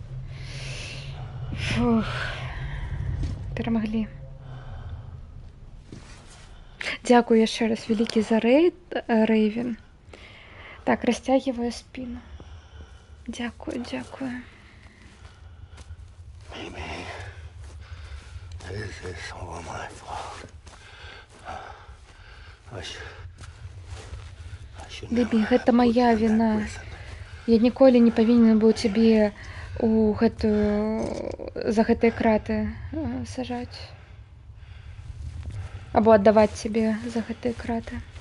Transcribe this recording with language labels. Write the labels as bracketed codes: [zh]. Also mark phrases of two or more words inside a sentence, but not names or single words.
[be] Фух. Перамаглі. Дзякую яшчэ раз вялікі за рэйд, Рэйвен. Так, [ru] растягиваю спину. [be] Дзякую, дзякую. [en] Maybe this is all my fault. [be] Бібі, гэта моя віна. Я ніколі не павінен быў цябе у за гэтыя краты сажаць. Або аддаваць цябе за гэтыя краты.